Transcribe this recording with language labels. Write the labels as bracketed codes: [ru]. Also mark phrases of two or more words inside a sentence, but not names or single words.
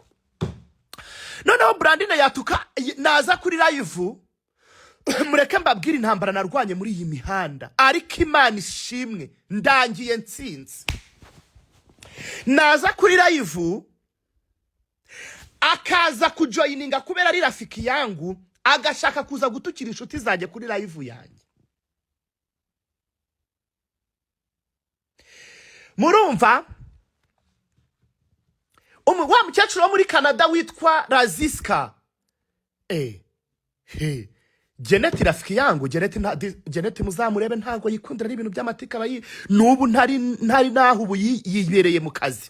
[rw] Noneho Brandine yatuka, naza kuri live mureke mbabwira intambara narwanye muri iyi mihanda, ariko Imana ishimwe ndangiye ntsinzi. Naza kuri live akaza kujoyininga kubera ari [sw] rafiki yangu, [rw] agashaka kuza gutukira inshuti zanjye kuri live yanjye. Murumva? Wa mukecuru wo muri Canada witwa Raziska, Janet [sw] rafiki yangu, [rw] Janet muzamurebe ntago yikundira n'ibintu by'amatika bayi, nubu ntari naho ubu yibereye mu kazi.